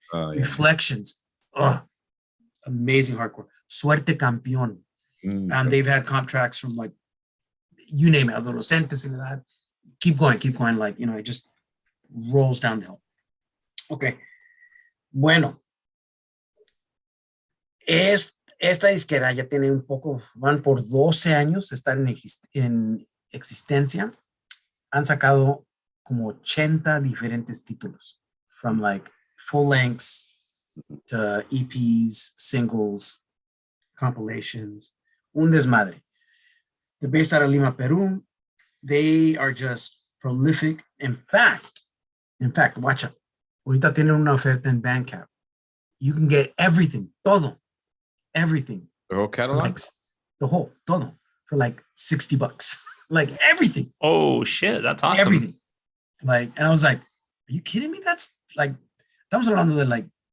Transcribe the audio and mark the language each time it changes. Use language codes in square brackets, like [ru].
[en] Reflections, amazing hardcore. Suerte Campeón. And they've had comp tracks from like, you name it, Adolescentes and that. Keep going. Like, you know, it just rolls down the hill. Okay. [es] Bueno. Esta disquera ya tiene un poco, van por 12 años de estar en existencia. Han sacado como 80 diferentes títulos. [en] From like full lengths to EPs, singles, compilations. [es] Un desmadre. [en] They're based out of Lima, Peru. They are just prolific. In fact, watch out. [es] Ahorita tienen una oferta en Bandcamp. [en] You can get everything, [es] todo, [en] everything. The whole catalog? Like, todo, for like $60. Like everything. Oh shit, that's awesome. Everything. Like, and I was like, are you kidding me? That's like, [es] estamos hablando de like,